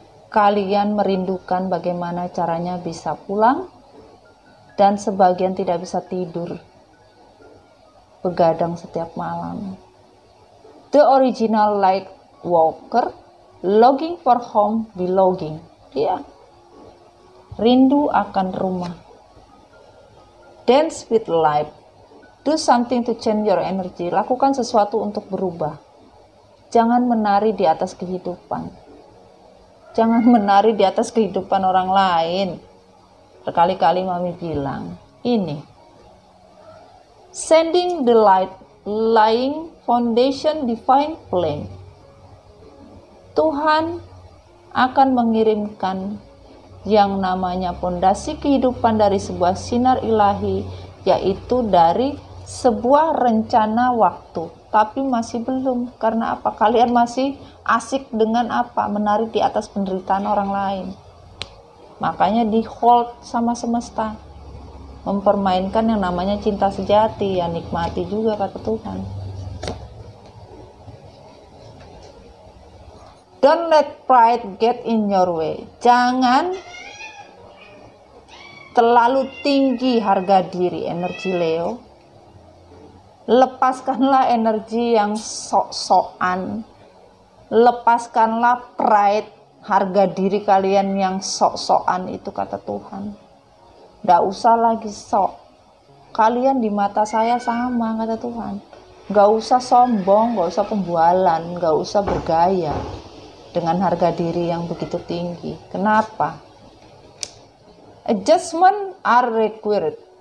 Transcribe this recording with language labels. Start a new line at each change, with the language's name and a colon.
Indonesian: Kalian merindukan bagaimana caranya bisa pulang, dan sebagian tidak bisa tidur, begadang setiap malam.
English: The original light walker, longing for home, belonging.
Indonesian: Ya, rindu akan rumah.
English: Dance with life. Do something to change your energy.
Indonesian: Lakukan sesuatu untuk berubah. Jangan menari di atas kehidupan. Jangan menari di atas kehidupan orang lain. Berkali-kali Mami bilang, ini.
English: Sending the light, laying foundation divine flame.
Indonesian: Tuhan akan mengirimkan yang namanya pondasi kehidupan dari sebuah sinar ilahi yaitu dari sebuah rencana waktu. Tapi masih belum. Karena apa? Kalian masih asik dengan apa? Menari di atas penderitaan orang lain. Makanya di hold sama semesta. Mempermainkan yang namanya cinta sejati. Ya nikmati juga kata Tuhan.
English: Don't let pride get in your way.
Indonesian: Jangan terlalu tinggi harga diri, energi Leo. Lepaskanlah energi yang sok-sokan. Lepaskanlah pride, harga diri kalian yang sok-sokan itu kata Tuhan. Nggak usah lagi sok. Kalian di mata saya sama kata Tuhan. Nggak usah sombong, nggak usah pembualan, nggak usah bergaya dengan harga diri yang begitu tinggi. Kenapa?
English: Adjustment are required.